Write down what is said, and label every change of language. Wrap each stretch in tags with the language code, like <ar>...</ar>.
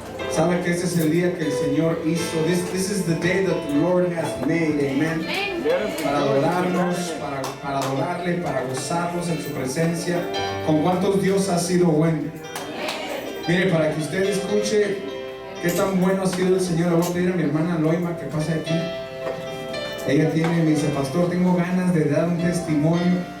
<es>Sabe que este es el día que el Señor hizo.</es> <en>This is the day that the Lord has made. Amen.</en> <es>Para adorarnos, para adorarle, para gozarnos en su presencia. ¿Con cuántos Dios ha sido bueno? Mire, para que usted escuche qué tan bueno ha sido el Señor, le voy a pedir a mi hermana Loima que pase aquí. Ella me dice, pastor, tengo ganas de dar un testimonio.</es>